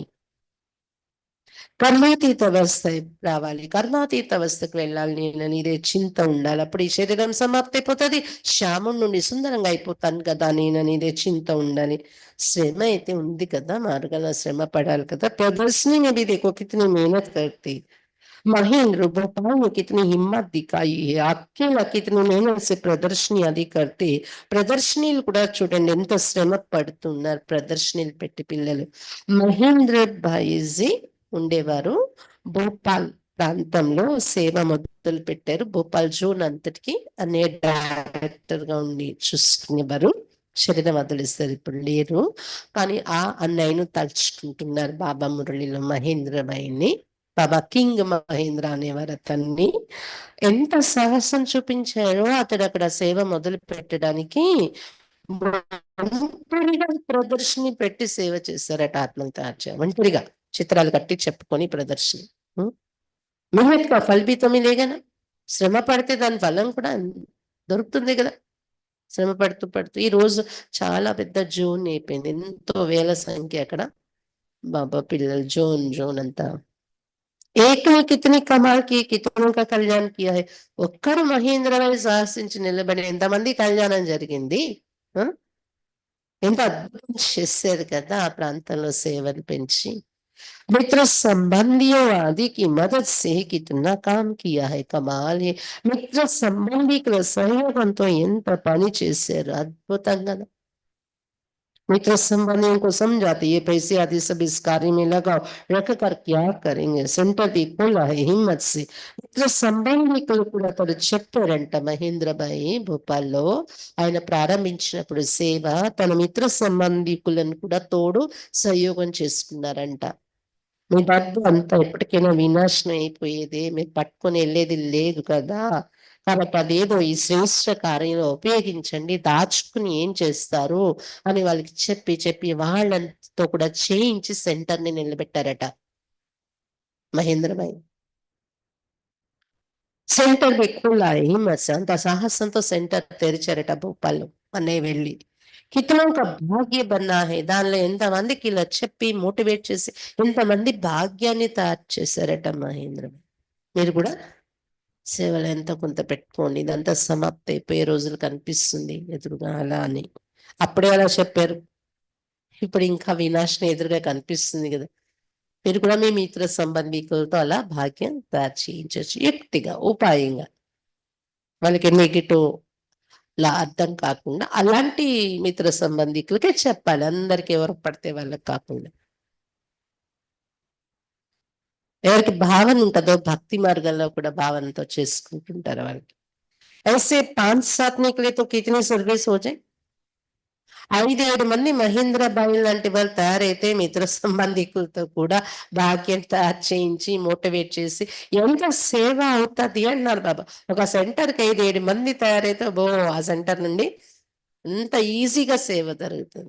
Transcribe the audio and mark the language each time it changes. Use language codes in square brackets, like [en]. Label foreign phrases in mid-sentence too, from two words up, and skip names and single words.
[te] కర్మాతీత అవస్థ రావాలి, కర్మాతీత అవస్థకు వెళ్ళాలి నేను, ఇదే చింత ఉండాలి. అప్పుడు ఈ శరీరం సమాప్తి అయిపోతుంది, శ్యాముడి నుండి సుందరంగా అయిపోతాను కదా నేనని ఇదే చింత ఉండాలి. శ్రమ అయితే ఉంది కదా, మార్గంలో శ్రమ పడాలి కదా. [hi] प्रदर्शनी में भी देखो कितनी मेहनत करती महेंद्र, भोपाल में कितनी हिम्मत दिखाई है, अकेला कितनी मेहनत से ప్రదర్శనలు करते. [te] ప్రదర్శనలు కూడా చూడండి ఎంత శ్రమ పడుతున్నారు ప్రదర్శనలు పెట్టి పిల్లలు. మహేంద్ర భాయిజీ ఉండేవారు భోపాల్ ప్రాంతంలో, సేవ మొదలు పెట్టారు. భోపాల్ జోన్ అంతటికి అనే డైరెక్టర్ గా ఉండి చూసుకునేవారు. శరీరం వదిలిస్తారు, ఇప్పుడు లేరు. కానీ ఆ అన్నయ్యను తలుచుకుంటున్నారు బాబా మురళిలో, మహేంద్ర భాయిని. బాబా కింగ్ మహేంద్ర అనేవారు అతన్ని. ఎంత సాహసం చూపించారో అతడు అక్కడ సేవ మొదలు పెట్టడానికి. ఒంటరిగా ప్రదర్శని పెట్టి సేవ చేశారట, ఆత్మను తయారు చేయాలి ఒంటరిగా, చిత్రాలు కట్టి చెప్పుకొని ప్రదర్శన. [hi] मेहनत का फल भी तो मिलेगा ना. [te] శ్రమ పడితే దాని ఫలం కూడా దొరుకుతుంది కదా. శ్రమ పడుతూ పడుతూ ఈ రోజు చాలా పెద్ద జోన్ అయిపోయింది, ఎంతో వేల సంఖ్య అక్కడ బాబా పిల్లలు. జోన్ జోన్ అంతా [hi] एक ने कितनी कमाल की, कितनों का कल्याण किया है. [te] ఒక్కరు మహేంద్రరావు సాహసించి నిలబడి ఎంతమంది కళ్యాణం జరిగింది. ఎంత అద్భుతం చేశారు కదా ఆ ప్రాంతంలో సేవలు పెంచి. [hi] मित्र संबंधियों आदि की मदद से कितना काम किया है, कमाल है. [te] మిత్ర సంబంధికుల సహయోగంతో ఎంత పని చేశారు, అద్భుతంగా. [hi] मित्र संबंधियों को समझाते ये पैसे आदि सब इस कार्य में लगाओ, रख कर क्या करेंगे, सेंटर भी खोला है हिम्मत से. [te] మిత్ర సంబంధికులు కూడా అతడు చెప్పారంట మహేంద్రబాయి భోపాల్లో. ఆయన ప్రారంభించినప్పుడు సేవ, తన మిత్ర సంబంధికులను కూడా తోడు సహయోగం చేసుకున్నారంట. మీ డబ్బు అంతా ఎప్పటికైనా వినాశనం అయిపోయేదే, మీరు పట్టుకొని వెళ్ళేది లేదు కదా. కాబట్టి అదేదో ఈ శ్రేష్ఠ కార్యంలో ఉపయోగించండి, దాచుకుని ఏం చేస్తారు అని వాళ్ళకి చెప్పి చెప్పి వాళ్ళతో కూడా చేయించి సెంటర్ని నిలబెట్టారట మహేంద్రబాయి. సెంటర్ ఎక్కువ హిమ్మత్ అంత సాహసంతో సెంటర్ తెరిచారట భోపాల్లో అన్నయ్య వెళ్ళి. [hi] कितनों का भाग्य बनना है, [te] దానిలో ఎంతమందికి ఇలా చెప్పి మోటివేట్ చేసి ఎంతమంది భాగ్యాన్ని తయారు చేశారట మహేంద్ర. మీరు కూడా సేవలు ఎంతో కొంత పెట్టుకోండి, ఇదంతా సమాప్తి అయిపోయే రోజులు కనిపిస్తుంది ఎదురుగా అలా అని. అప్పుడే అలా చెప్పారు, ఇప్పుడు ఇంకా వినాశనం ఎదురుగా కనిపిస్తుంది కదా. మీరు కూడా మీ మిత్ర సంబంధికులతో అలా భాగ్యం తయారు చేయించవచ్చు యుక్తిగా, ఉపాయంగా. వాళ్ళకి నెగిటివ్ లా అర్థం కాకుండా అలాంటి మిత్ర సంబంధికులకే చెప్పాలి, అందరికి ఎవరు పడితే వాళ్ళకి కాకుండా. ఎవరికి భావన ఉంటుందో భక్తి మార్గంలో కూడా భావనతో చేసుకుంటుంటారు వాళ్ళకి. [hi] ऐसे 5-7 निकले तो कितने सर्विस हो जाए. [te] 5-7 మంది మహేంద్రబాయి లాంటి వాళ్ళు తయారైతే మిత్ర సంబంధికులతో కూడా భాగ్యం తయారు చేయించి మోటివేట్ చేసి ఎంత సేవ అవుతుంది అన్నారు బాబా. ఒక సెంటర్కి 5-7 మంది తయారైతే ఆ సెంటర్ నుండి ఎంత ఈజీగా సేవ జరుగుతుంది.